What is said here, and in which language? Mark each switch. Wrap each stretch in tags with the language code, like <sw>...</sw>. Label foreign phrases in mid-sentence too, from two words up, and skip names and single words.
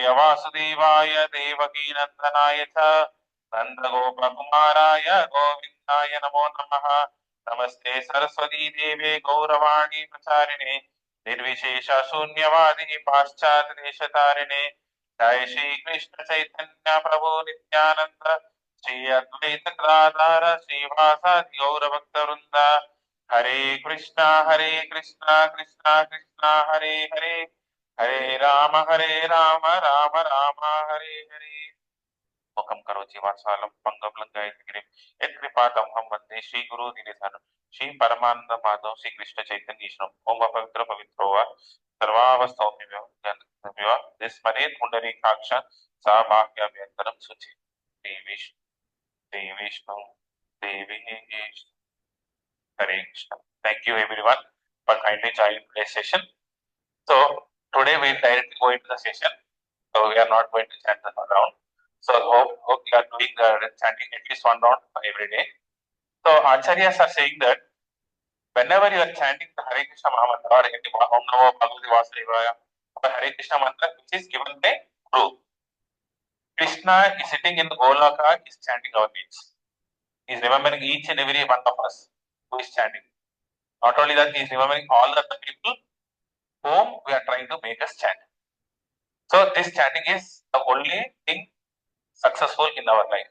<sa>वासुदेवाय देवकी नन्दनाय च नन्दगोपकुमाराय गोविन्दाय नमो नमः नमस्ते सरस्वती देवे गौरवाणी प्रचारिणे निर्विशेष शून्यवादी पाश्चात्य देशतारिणे जय श्री कृष्ण चैतन्य प्रभु नित्यानंद श्री अद्वैत गदाधर श्रीवासादि गौर भक्त वृंद हरे कृष्णा कृष्णा कृष्णा हरे हरे हरे राम राम राम हरे हरे मुखं करोति वाचालं पंगं लंघयति यत्कृपातमहं वन्दे श्रीगुरु दिनेशनं श्री परमानंद माधव श्री कृष्ण चैतन्य ईश्वरम् ओम पवित्र पवित्रो वा सर्वावस्थाओं स्मरेत् पुंडरीकाक्ष सा वाक्याभ्यन्तरं शुचि देवी विष्णु देवी हरे कृष्ण.</sa> <en>Thank you everyone for kindly joining today's session. So today we will directly go into the session. So we are not going to chant the round. So hope you are doing chanting at least one round every day. So Acharyas are saying that whenever you are chanting the Hare Krishna Mahamantra or</en> <sa>ओम नमो भगवते वासुदेवाय</sa> <en>or Hare Krishna mantra which is given by Guru, Krishna is sitting in the Golaka, is chanting our needs. He is remembering each and every one of us who is chanting. Not only that, he is remembering all the people whom we are trying to make us chant. So this chanting is the only thing successful in our life.</en>